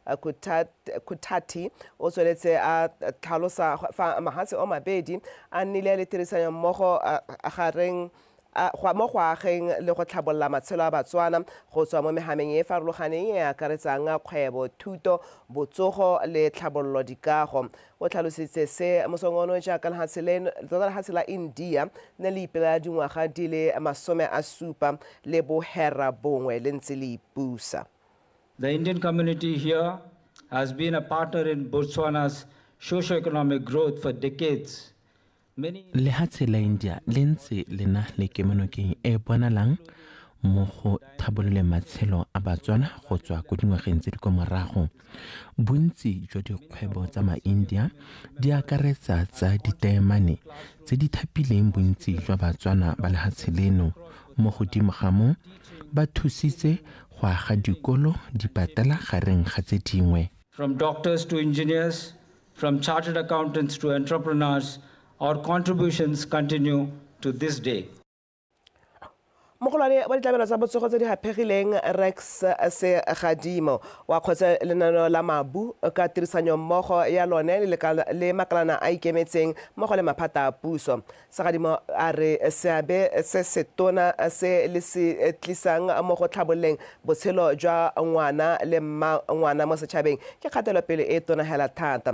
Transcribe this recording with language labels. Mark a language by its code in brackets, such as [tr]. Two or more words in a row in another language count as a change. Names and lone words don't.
[tn] Kutati o tsweletse a tlhalosa fa mafatshe o mabedi a nnile le tirisano mmogo a gareng mo go ageng le go tlhabolola matshelo a Batswana go tswa mo mehameng e farologaneng e akaretsang kgwebo, thuto, botsogo le tlhabololo dikago. O tlhalositse se mosongono jaaka lefatshe la India ne le ipela dingwaga di le 70 le bohera bongwe le ntse le ipusa. [en] The Indian community here has been a partner in Botswana's socio-economic growth for decades. [tn] Lefatshe la India le ntse le na le kemonokeng e bonalang mo go tlhabolole matshelo a Batswana go tswa ko dingwageng tse di kwa morago. Bontsi jwa dikgwebo tsa ma-India di akaretsa tsa ditaemane tse di thapileng bontsi jwa Batswana ba lefatshe leno. Mo godimo ga mo ba thusitse go aga dikolo di patela gareng ga tse dingwe. [en] From doctors to engineers, from chartered accountants to entrepreneurs, our contributions continue to this day. [tn] Mogolwane wa ditlamelo tsa botsogo tse di hapegileng Rex se Gadimo wa kgotsa lenaneo la mabu ka tirisanyo mmogo ya lone le makalana a ikemetseng mmogo le maphata a puso. Gadimo a re seabe se setona se le se tlisang mo go tlhabololeng botshelo jwa ngwana le ngwana mo setšhabeng ke kgatelopele e tonagela thata.